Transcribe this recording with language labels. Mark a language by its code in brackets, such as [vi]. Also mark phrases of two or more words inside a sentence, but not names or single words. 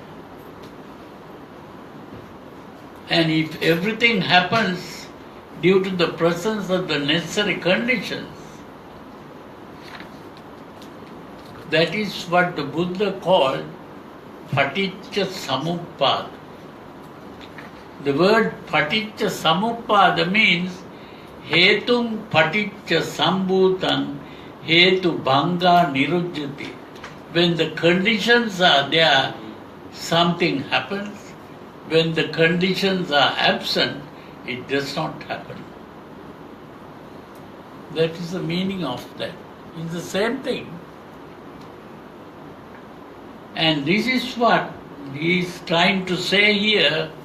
[en] And if everything happens due to the presence of the necessary conditions, that is what the Buddha called [pi] Paticca Samuppada. [en] The word [pi] Paticca Samuppada means Hetum Paticca Sambhutam Hetu Bhanga Nirujjati. [en] When the conditions are there, something happens. When the conditions are absent, it does not happen. That is the meaning of that. It's the same thing. And this is what he is trying to say here.